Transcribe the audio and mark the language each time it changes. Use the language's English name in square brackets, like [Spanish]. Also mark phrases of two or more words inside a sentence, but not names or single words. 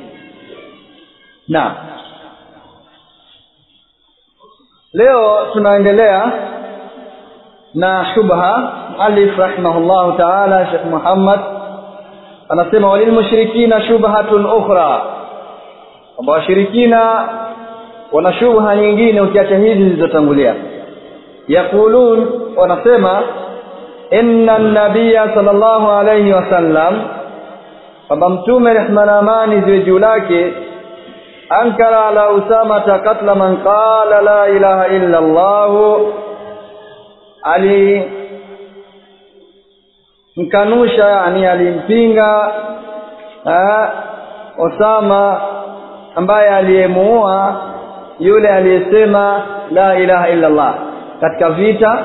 [Swahili] Na leo tunaendelea na shubha. Alif [Arabic] رحمه الله تعالى, [Swahili] Sheikh Muhammad anasema [Arabic] وللمشركين شبهة أخرى, [Swahili] kwamba washirikina wana shubha nyingine ukiacha hizi zilizotangulia. Yaqulun, wanasema [Arabic] إن النبي صلى الله عليه وسلم, [Swahili] kwamba mtume rehma na amani ziwe juu lake, [Arabic] أنكر على أسامة قتل من قال لا إله إلا الله, [Swahili] mkanusha, yani alimpinga Usama ambaye aliyemuua yule aliyesema [Arabic] لا إله إلا الله [Swahili] katika vita.